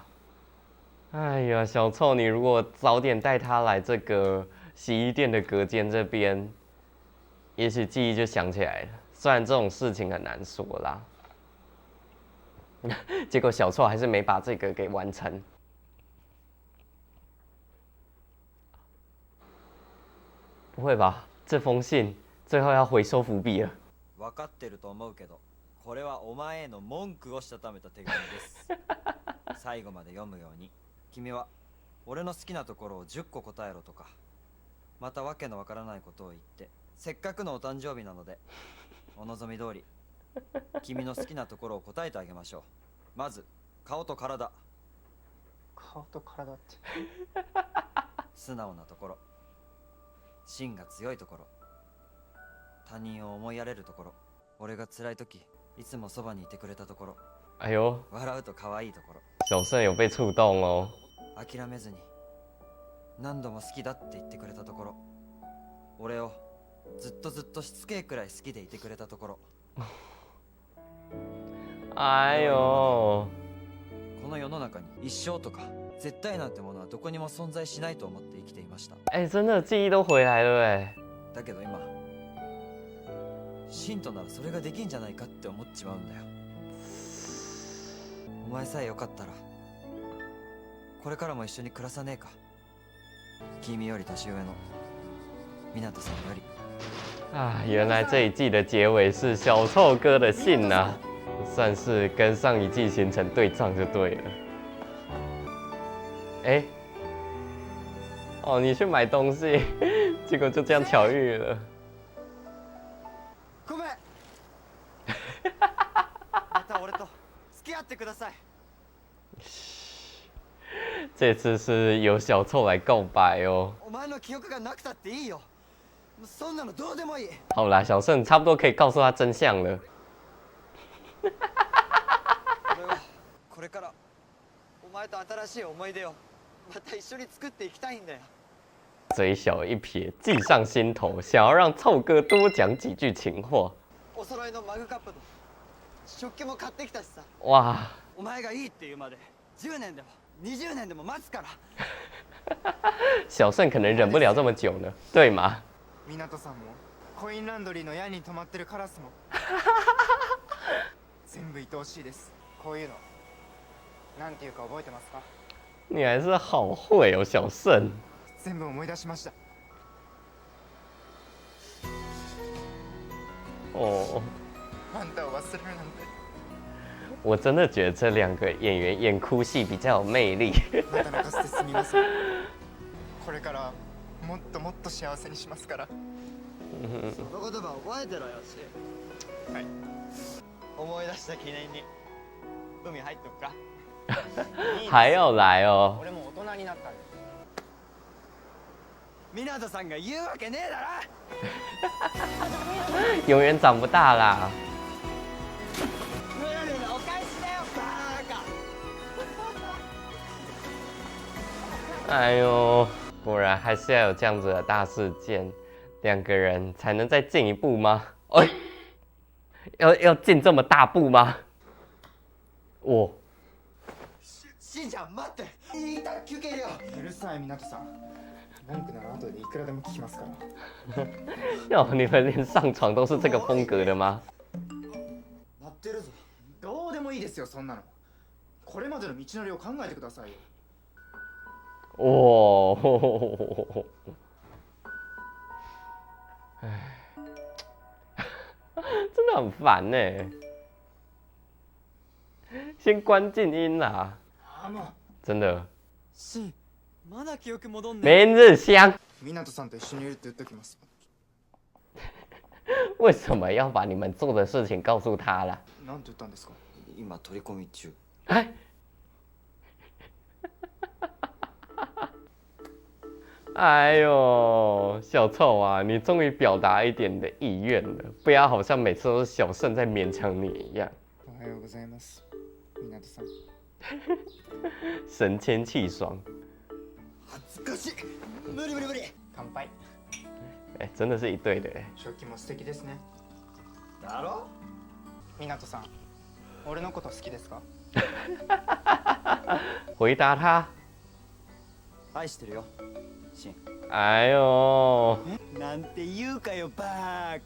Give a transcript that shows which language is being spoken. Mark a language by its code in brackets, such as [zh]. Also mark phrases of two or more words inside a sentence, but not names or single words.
[zh] 哎呀，小臭，你如果早点带他来这个洗衣店的隔间这边，也许记忆就想起来了。虽然这种事情很难说啦，结果小臭还是没把这个给完成。不会吧？这封信最后要回收伏笔了。 [ja] 分かってると思うけど、これはお前への文句をしたためた手紙です。最後まで読むように。君は俺の好きなところを10個答えろとか、またわけのわからないことを言って、せっかくのお誕生日なのでお望み通り君の好きなところを答えてあげましょう。まず顔と体。顔と体って。素直なところ、芯が強いところ、他人を思いやれるところ。俺が辛い時いつもそばにいてくれたところ、 [zh] 哎呦， [ja] 笑うと可愛いところ、 [zh] 小胜有被触动哦。 [ja] 諦めずに何度も好きだって言ってくれたところ、俺をずっとずっとしつけえくらい好きでいてくれたところ。 [zh] 哎呦， [ja] この世の中に一生とか絶対なんてものはどこにも存在しないと思って生きていました。 [zh] 哎，真的记忆都回来了哎。 [ja] だけど今シンとならそれができんじゃないかって思っちまうんだよ。お前さえよかったらこれからも一緒に暮らさねえか。君より年上の湊さんより。 [zh] 啊，原来这一季的结尾是小臭哥的信呐、算是跟上一季形成对仗就对了。哎，哦，你去买东西，结果就这样巧遇了。 [ja] ごめんまた俺と付き合ってください。 [zh] 这次是由小臭来告白哦。 [ja] お前の記憶がなくたっていいよ。そんなのどうでもいい。 [zh] 好啦，小胜差不多可以告诉他真相了。 [ja] 俺はこれからお前と新しい思い出をまた一緒に作っていきたいんだよ。 [zh] 嘴小一撇，计上心头，想要让臭哥多讲几句情话。 [ja] お揃いのマグカップと食器も買ってきたしさ。 [zh] 哇， [ja] お前がいいって言うまで10年でも20年でも待つから。 [zh] 小胜可能忍不了这么久呢，对吗？ [ja] 湊さんもコインランドリーの屋に泊まってるカラスも全部愛おしいです。こういうのなんていうか覚えてますか？ [zh] 你还是好会哦，小胜。 [ja] 全部思い出しました。 [zh] 哦， [ja] あんたを忘れるなんて。 [zh] 我真的觉得这两个演员演哭戏比较有魅力。 [ja] また泣かせてすみません。これからもっともっと幸せにしますから。その言葉覚えてろよし。はい。思い出した記念に海入っとくか。 [zh] 还要来哦。 [ja] 俺も大人になったんで。湊さんが言うわけねえだろ。 [zh] 永远长不大啦。 [ja] ムールのお返しだよバーカ。 [zh] 哎呦，果然还是要有这样子的大事件，两个人才能再进一步吗？哎，要进这么大步吗？我 [ja] しんちゃん待って。いた休憩よ。うるさい湊さん。文句なら後でいくらでも聞きますから。 [zh] 哟，你们连上床都是这个风格的吗？ [ja] 待ってるぞ。どうでもいいですよそんなの。これまでの道のりを考えてくださいよ。 [zh] 哦，哎，真的很烦呢。先关静音啦，あも真的。 [ja] しん、まだ記憶戻んね明日香う湊さんと一緒にいるって言っときます。 [zh] 为什么要把你们做的事情告诉他啦？ [ja] なんて言ったんですか？今取り込み中。 [zh] 哎，哎呦，小臭啊，你终于表达一点你的意愿了，不要好像每次都是小胜在勉强你一样。 [ja] おはようございます。湊さん。 [zh] 神清气爽， [ja] 恥ずかしい。無理無理無理。乾杯。 [zh] 哎，真的是一对的哎。 [ja] 食器も素敵ですね。だろ？湊さん、俺のこと好きですか？ [zh] 回答他。 [ja] 愛してるよ。しん。 [zh] 哎呦， [ja] なんて言うかよバーカ。